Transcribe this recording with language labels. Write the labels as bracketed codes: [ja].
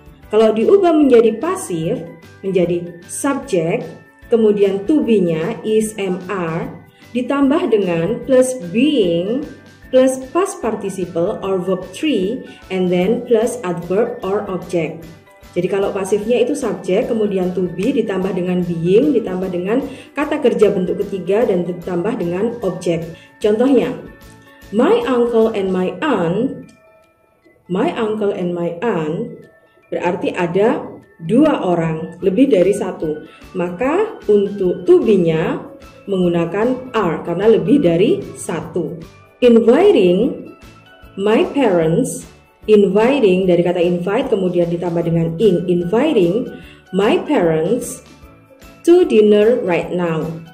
[id] Kalau diubah menjadi pasif, menjadi subjek, kemudian [en] to be-nya is, am, are, [id] ditambah dengan [en] plus being, plus past participle or verb 3, and then plus adverb or object. [id] Jadi kalau pasifnya itu subjek, kemudian to be ditambah dengan being, ditambah dengan kata kerja bentuk ketiga, dan ditambah dengan objek. Contohnya, [en] my uncle and my aunt. My uncle and my aunt [id] berarti ada dua orang, lebih dari satu. Maka untuk to be-nya menggunakan are karena lebih dari satu. [en] Inviting my parents. [id] Inviting dari kata invite kemudian ditambah dengan ing. [en] Inviting my parents to dinner right now.